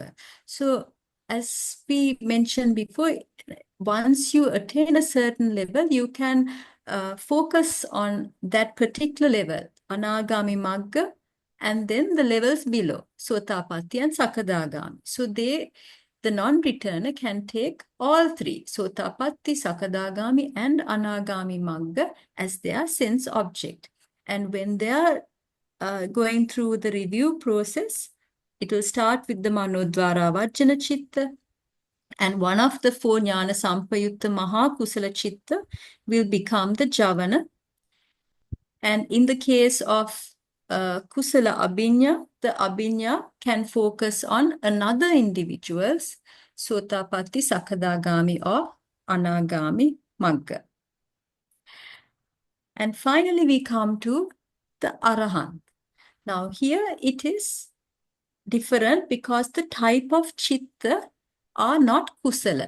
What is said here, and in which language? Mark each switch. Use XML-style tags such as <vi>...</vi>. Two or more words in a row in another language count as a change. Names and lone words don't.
<en>So as we mentioned before, once you attain a certain level, you can focus on that particular level,</en> <pi>anagami magga,</pi> <en>and then the levels below, sotapatti and sakadagami. So the non-returner can take all three, sotapatti, sakadagami, and</en> <pi>anagami magga</pi> <en>as their sense object. And when they are going through the review process, it will start with the</en> <pi>manodvara vajjana chitta,</pi> <en>and one of the four</en> <pi>jnana sampayutta maha kusala chitta</pi> <en>will become the javana. And in the case of</en> <pi>kusala abhiññā,</pi> <en>the abhiññā can focus on another individual's sotapatti, sakadagami, or</en> <pi>anagami magga.</pi> <en>And finally we come to the arahant. Now here it is different because the type of chitta are not kusala.</en>